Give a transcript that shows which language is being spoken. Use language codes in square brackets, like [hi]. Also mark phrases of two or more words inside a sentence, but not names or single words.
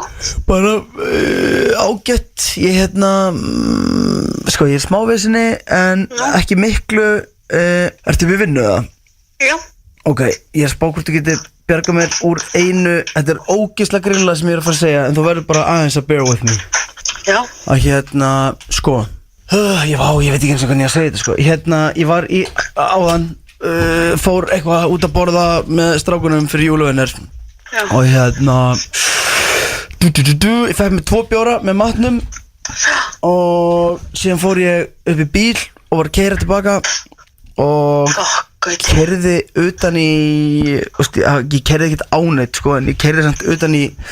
[is] Bara ágætt, ég sko, ég er smávesinni en ekki miklu. Ertu við vinnu það? Já. Ok, ég er spá hvort þú getur bjarga mér úr einu. Þetta er ógeðslega grilla sem ég er að fara að segja en þú verður bara aðeins að [en] bear with me. [is] Já. Að hérna, sko ég veit ekki eins og hvernig ég að segja þetta, sko. Hérna, ég var í áðan fór eitthvað út að borða með strákunum fyrir júluvinnar. Já. Og hérna ég fekk mér 2 bjóra með matnum og síðan fór ég upp í bíl og var að keyra tilbaka og keyrði utan í, ég keyrði ekkert áneitt, sko, en ég keyrði samt utan í